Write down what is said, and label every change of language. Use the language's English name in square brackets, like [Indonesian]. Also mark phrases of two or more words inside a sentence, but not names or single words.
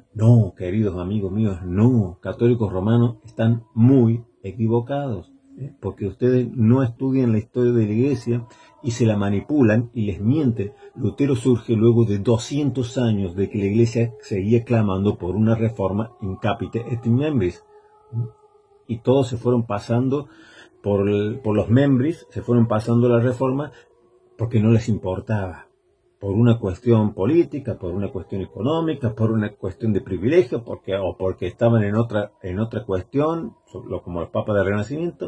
[Spanish] No, queridos amigos míos, no. Católicos romanos están muy equivocados, porque ustedes no estudian la historia de la iglesia y se la manipulan y les mienten. Lutero surge luego de 200 años de que la iglesia seguía clamando por una reforma [Latin] in capite et in membris. [Spanish] Y todos se fueron pasando por los membris, se fueron pasando la reforma porque no les importaba, por una cuestión política, por una cuestión económica, por una cuestión de privilegio, porque estaban en otra cuestión, como los papas del Renacimiento.